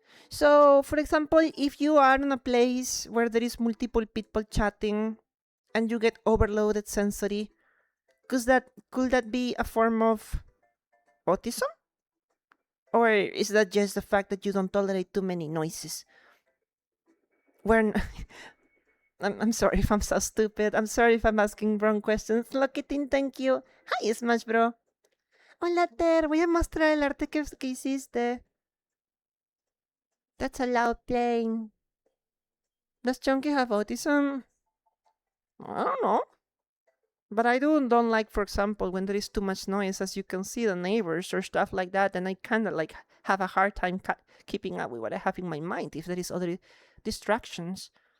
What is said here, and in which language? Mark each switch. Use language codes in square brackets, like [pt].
[en] So, for example, if you are in a place where there is multiple people chatting and you get overloaded sensory, could that be a form of autism? Or is that just the fact that you don't tolerate too many noises? When I'm sorry if I'm so stupid. I'm sorry if I'm asking wrong questions. Loquitin, thank you. Hi, Smash Bro. Hola, Ter. [es] Voy a mostrar el arte que hiciste. [en] That's a loud plane. Does Chunky have autism? I don't know. But I don't like, for example, when there is too much noise, as you can see, the neighbors or stuff like that, and I kind of like have a hard time keeping up with what I have in my mind if there is other distractions.